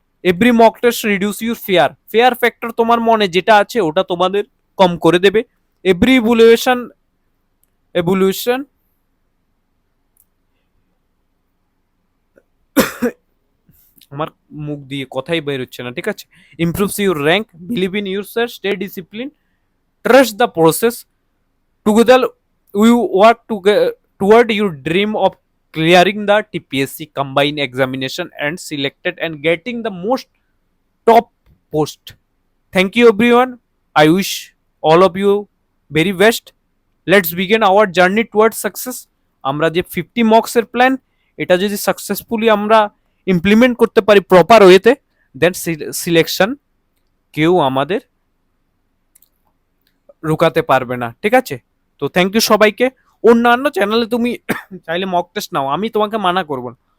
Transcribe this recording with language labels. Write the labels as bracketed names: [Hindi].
[English] every mock test reduce your fear, [Bangla] fair factor তোমার মনে যেটা আছে ওটা তোমাদের কম করে দেবে। [English] every evaluation [Bangla] আমার মুখ দিয়ে কথাই বের হচ্ছে না, ঠিক আছে। [English] Improves your rank, believe in your self, stay discipline, trust the process, together we work toward your dream of clearing the TPSC combined examination and selected and getting the most top post. Thank you everyone, I wish all of you very best. Let's begin our journey towards success. [Bangla] আমরা যে 50 মক্সের plan, এটা যদি successfully আমরা implement করতে পারি proper ওয়েতে, দেন selection কেউ আমাদের রুকাতে পারবে না, ঠিক আছে। তো থ্যাংক ইউ সবাইকে। অন্যান্য চ্যানেলে তুমি চাইলে মক টেস্ট নাও, আমি তোমাকে মানা করবো না,